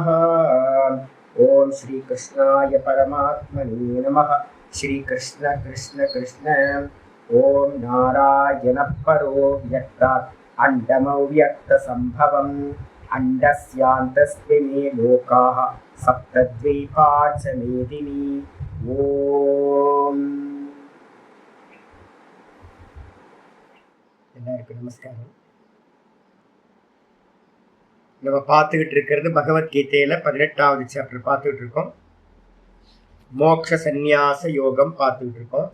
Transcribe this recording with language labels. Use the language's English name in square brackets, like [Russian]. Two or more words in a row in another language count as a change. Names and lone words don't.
[Sanskrit] ॐ श्रीकृष्णाय परमात्मने नमः। श्रीकृष्ण कृष्ण कृष्ण। ॐ नारायणः परो व्यक्तात् अण्डमव्यक्तसम्भवम् अण्डस्यान्तस्मिन् लोकाः सप्तद्वीपा च मेदिनी। [Tamil] ॐ எல்லாருக்கும் நமஸ்காரம். நம்ம பார்த்துக்கிட்டு இருக்கிறது பகவத்கீதையில 18வது சாப்டர் பார்த்துக்கிட்டு இருக்கோம். மோட்ச சந்நியாச யோகம் பார்த்துக்கிட்டு இருக்கோம்.